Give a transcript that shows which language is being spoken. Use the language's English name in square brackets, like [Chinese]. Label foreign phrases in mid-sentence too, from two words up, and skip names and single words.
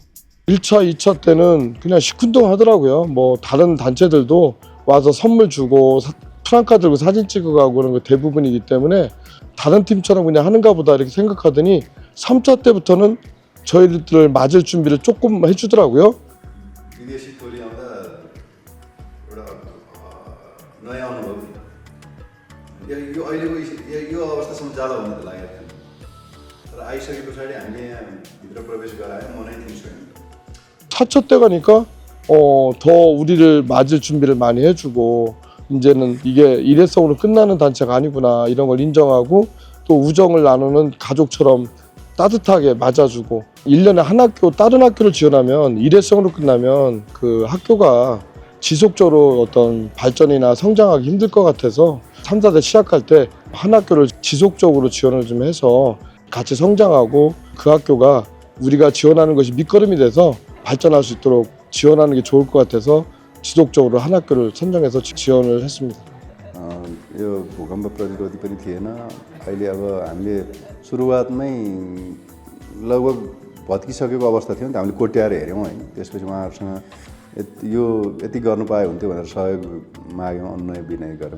[Korean] 1차, 2차 때는 그냥 시큰둥하더라고요. 뭐 다른 단체들도 와서 선물 주고 프랑카 들고 사진 찍어가고 그런 거 대부분이기 때문에 다른 팀처럼 그냥 하는가 보다 이렇게 생각하더니 3차 때부터는 저희들을 맞을 준비를 조금 해주더라고요. [Nepali] विदेशी टोली आउँदा एउटा नयाँ अनुभव यो अहिलेको यो अवस्थासम्म जाला भन्ने त लागेको थिएन तर आइसके पछाडि हामीले यहाँ भित्र प्रवेश गरायो मनै थिएन स्वयं [Korean] 4차 때 가니까 더 우리를 맞을 준비를 많이 해주고 이제는 이게 일회성으로 끝나는 단체가 아니구나 이런 걸 인정하고 또 우정을 나누는 가족처럼 따뜻하게 맞아주고 1년에 한 학교 다른 학교를 지원하면 일회성으로 끝나면 그 학교가 지속적으로 어떤 발전이나 성장하기 힘들 것 같아서 3, 4대 시작할 때 한 학교를 지속적으로 지원을 좀 해서 같이 성장하고 그 학교가 우리가 지원하는 것이 밑거름이 돼서 발전할 수 있도록 지원하는 게 좋을 것 같아서 지속적으로 한 학교를 선정해서 지원을 했습니다. [Nepali] यो भूकम्प प्रतिरोधी पनि थिएन। अहिले अब हामीले सुरुवातमै लगभग भत्किसकेको अवस्था थियो नि त, हामीले कोट्याएर हेऱ्यौँ होइन। त्यसपछि उहाँहरूसँग यो यति गर्नु पाए हुन्थ्यो भनेर सहयोग माग्यौँ, अनुनय विनय गऱ्यौँ।